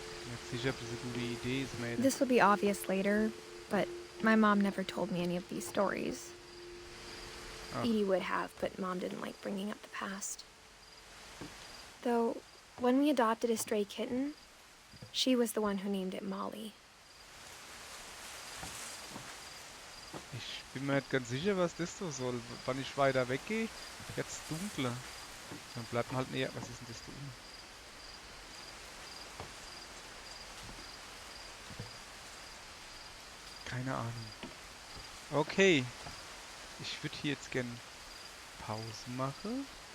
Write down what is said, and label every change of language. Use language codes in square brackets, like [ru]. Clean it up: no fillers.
[de] Jetzt sicher, ob das eine gute Idee ist, Mädel. [en] This will be obvious later, but my mom never told me any of these stories. Oh. Edie would have, but Mom didn't like bringing up the past. Though, when we adopted a stray kitten, she was the one who named it Molly. [de] Ich bin mir nicht ganz sicher, was das so soll. Wann ich weiter weggehe, jetzt dunkler. Dann bleibt man halt näher. Was ist denn das da unten? Keine Ahnung. Okay. Ich würde hier jetzt gern Pause machen.